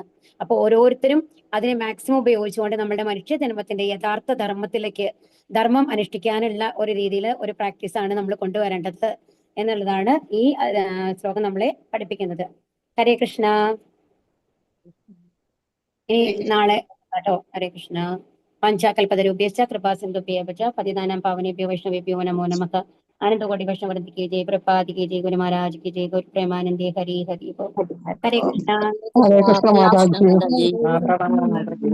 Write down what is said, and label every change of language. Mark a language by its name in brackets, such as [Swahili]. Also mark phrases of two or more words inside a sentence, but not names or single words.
[Malayalam] അപ്പൊ ഓരോരുത്തരും അതിനെ മാക്സിമം ഉപയോഗിച്ചുകൊണ്ട് നമ്മുടെ മനുഷ്യ ജന്മത്തിന്റെ യഥാർത്ഥ ധർമ്മം അനുഷ്ഠിക്കാനുള്ള ഒരു രീതിയിൽ ഒരു പ്രാക്ടീസാണ് നമ്മൾ കൊണ്ടുവരേണ്ടത് എന്നുള്ളതാണ് ഈ ശ്ലോകം നമ്മളെ പഠിപ്പിക്കുന്നത്. ഹരേ കൃഷ്ണ. ഇനി നാളെ കേട്ടോ. ഹരേ കൃഷ്ണ. [Sanskrit] പഞ്ചാകൽപതരുഭ്യശ്ച കൃപാസിന്ധുഭ്യശ്ച പതിതാനാം പാവനേഭ്യോ വൈഷ്ണവേഭ്യോ നമോ നമഃ. [Hindi] ആനന്ദകോടി വൈഷ്ണവവൃന്ദ की जय, प्रभुपाद की जय, गुरु महाराज की जय, गुरु प्रेमानंदे हरि हरि बोल. हरे कृष्णा. हरे कृष्ण माता जी। जी। प्रणाम माता जी।